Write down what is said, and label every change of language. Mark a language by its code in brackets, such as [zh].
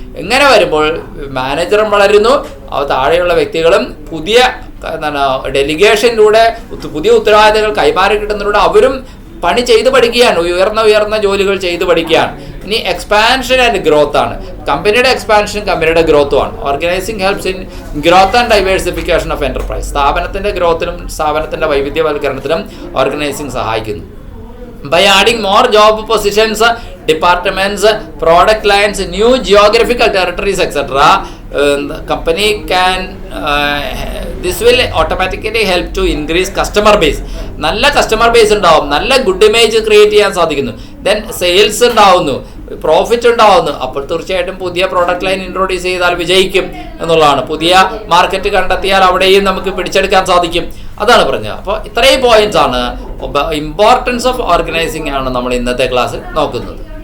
[ml] ഇങ്ങനെ വരുമ്പോൾ മാനേജറും വളരുന്നു, താഴെയുള്ള വ്യക്തികളും പുതിയ ഡെലിഗേഷനിലൂടെ പുതിയ ഉത്തരവാദിത്തങ്ങൾ കൈമാറി കിട്ടുന്നതിലൂടെ അവരും പണി ചെയ്ത് പഠിക്കുകയാണ്, ഉയർന്ന ജോലികൾ ചെയ്ത് പഠിക്കുകയാണ്. ഇനി എക്സ്പാൻഷൻ ആൻഡ് ഗ്രോത്ത് ആണ്. കമ്പനിയുടെ എക്സ്പാൻഷൻ കമ്പനിയുടെ ഗ്രോത്തുമാണ്. [en] Organising helps in growth and diversification of enterprise. [ml] സ്ഥാപനത്തിന്റെ ഗ്രോത്തിനും സ്ഥാപനത്തിന്റെ വൈവിധ്യവൽക്കരണത്തിനും ഓർഗനൈസിംഗ് സഹായിക്കുന്നു. [en] By adding more job positions, departments, product lines, new geographical territories, etc., the company can this will automatically help to increase customer base. [ml] നല്ല customer base ഉണ്ടാവും, നല്ല good image create ചെയ്യാൻ സാധിക്കുന്നു. Then sales ഉണ്ടാവുന്നു, profit ഉണ്ടാവുന്നു. അപ്പോൾ തീർച്ചയായിട്ടും പുതിയ പ്രോഡക്റ്റ് ലൈൻ ഇൻട്രൊഡ്യൂസ് ചെയ്താൽ വിജയിക്കും എന്നുള്ളതാണ്. പുതിയ മാർക്കറ്റ് കണ്ടെത്തിയാൽ അവിടെയും നമുക്ക് പിടിച്ചെടുക്കാൻ സാധിക്കും. അതാണ് പറഞ്ഞത്. അപ്പോൾ ഇത്രയും പോയിന്റ്സ് ആണ്, ഇമ്പോർട്ടൻസ് ഓഫ് ഓർഗനൈസിംഗ് ആണ് നമ്മൾ ഇന്നത്തെ ക്ലാസ്സിൽ നോക്കുന്നത്.